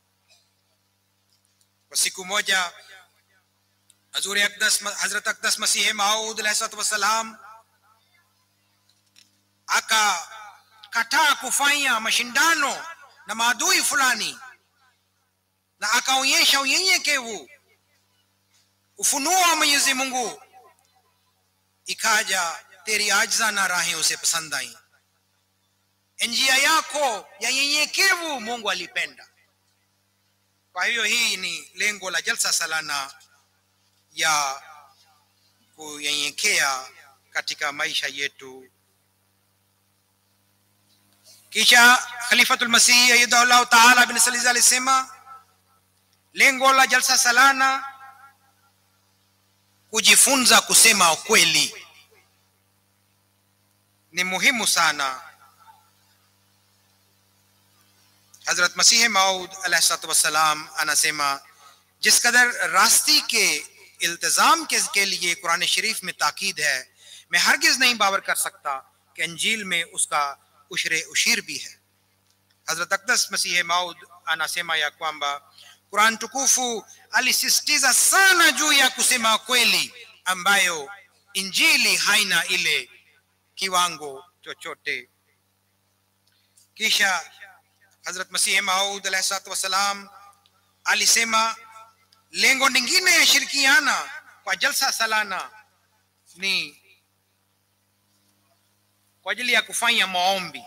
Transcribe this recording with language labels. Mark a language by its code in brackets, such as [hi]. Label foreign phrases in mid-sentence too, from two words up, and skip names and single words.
[sw] Kwa siku moja Hazrat Aqdas Masih Maud [ar] عليه وسلم [sw] akakataa kufanya mashindano na maadui fulani, na akaonyesha unyenyekevu. Ufunuo wa Mwenyezi Mungu ikaja, [ur] تیری عاجزانہ راہیں اسے پسند آئیں, [sw] njia yako ya nyenyekevu Mungu alipenda. Kwa hiyo hii ni lengo la jalsa salana ya kunyenyekea katika maisha yetu. Kisha Khalifatul Masih [ar] أيده الله تعالى [sw] bin Saliza alisema lengo la jalsa salana kujifunza kusema ukweli ni muhimu sana. [ur] Hazrat Masih Maud [ar] عليه والسلام [ur] anasema جس قدر راستے کے التزام کے لیے قرآن شریف میں تاکید ہے، میں ہرگز نہیں باور کر سکتا کہ انجیل میں اس کا عشر بھی ہے. [sw] Hazrat Aqdas Masih Maud anasema ya kwamba Qur'an tukufu alisisitiza sana juu ya kusema kweli, ambayo injili haina ile kiwango chochote. Kisha Hazrat Masih Maud [ar] عليه وسلم [sw] alisema lengo lingine ya shirikiana kwa jalsa salana ni kwa ajili ya kufanya maombi.